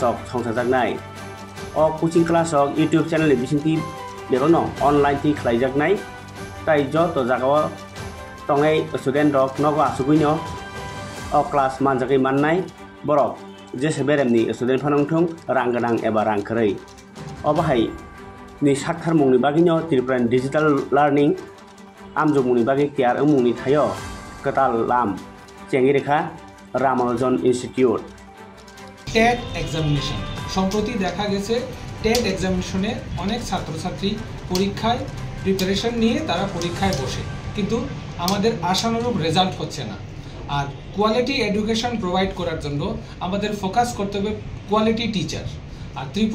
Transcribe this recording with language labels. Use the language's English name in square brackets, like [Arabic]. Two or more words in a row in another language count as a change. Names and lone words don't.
[Kok Borok] ok songsajaknai o [English] coaching class [Kok Borok] ok [English] YouTube channel [Kok Borok] ni bisinti berono online ti khlaijaknai tai joto jagao tongai student rok nogo asuguino o class manjagai mannai borok jese beremni student phanongthung rang ganang eba rang khorei o bahai ni saktarmungni bagino Tripuran [English] digital learning [Kok Borok] amjokmungni bagai tiar mungni thayo katal lam chengirekha Ramanujan Institute [English] TET examination [Bangla] সম্প্রতি দেখা গেছে টেট এক্সামিনেশনে অনেক ছাত্রছাত্রী পরীক্ষায় প্রিপারেশন নিয়ে তারা পরীক্ষায় বসে কিন্তু আমাদের আশানুরূপ রেজাল্ট হচ্ছে না আর [English] quality education provide [Bangla] করার জন্য আমাদের ফোকাস করতে হবে [English] quality teacher [Bangla] আর ত্রিপুরা